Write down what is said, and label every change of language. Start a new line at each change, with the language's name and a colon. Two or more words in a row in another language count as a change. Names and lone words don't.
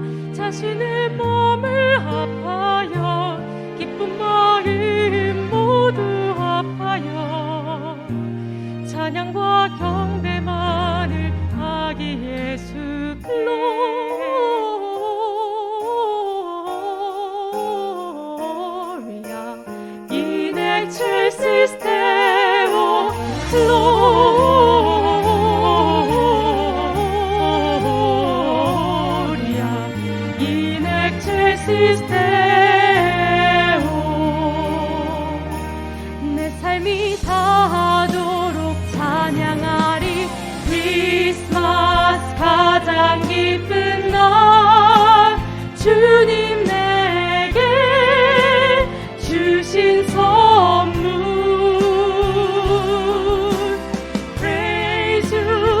Korean: 자신의 몸을 합하여 기쁜 마음 모두 합하여 찬양과 경배만을 하기 예수 글로리아.
Latin: In excelsis Deo Gloria. In excelsis Deo.
Korean: 내 삶이 다하도록 찬양하리. 크리스마스 가장 기쁜 날 주님 내게 주신 선물
English: Praise you.